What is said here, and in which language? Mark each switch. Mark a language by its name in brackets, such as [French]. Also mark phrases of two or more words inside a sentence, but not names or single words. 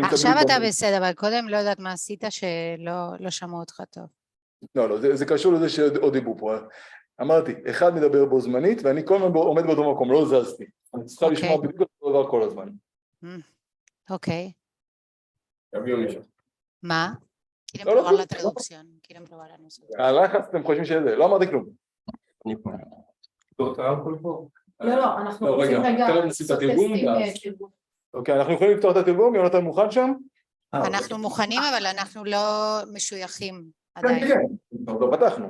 [Hebrew] עכשיו אתה בסדר, אבל קודם לא יודעת מה עשית שלא שמעו אותך טוב. לא, זה קשור לזה שעוד דיברו פה. אמרתי, אחד מדבר בו זמנית, ואני כל הזמן עומד באותו מקום, לא זזתי. אני צריכה לשמוע בדיוק אותו דבר כל הזמן. אוקיי. תביאו מישהו. מה? [Spanish] quieren probar la traducción, quieren probar a nosotros. [Hebrew] הלחץ אתם חושבים שזה, לא אמרתי כלום. לא, אנחנו רוצים רגע לעשות טסטים. אוקיי, אנחנו יכולים לפתוח את התרגום, יונתן מוכן שם? אנחנו מוכנים, אבל אנחנו לא משויכים עדיין. כן, לא פתחנו.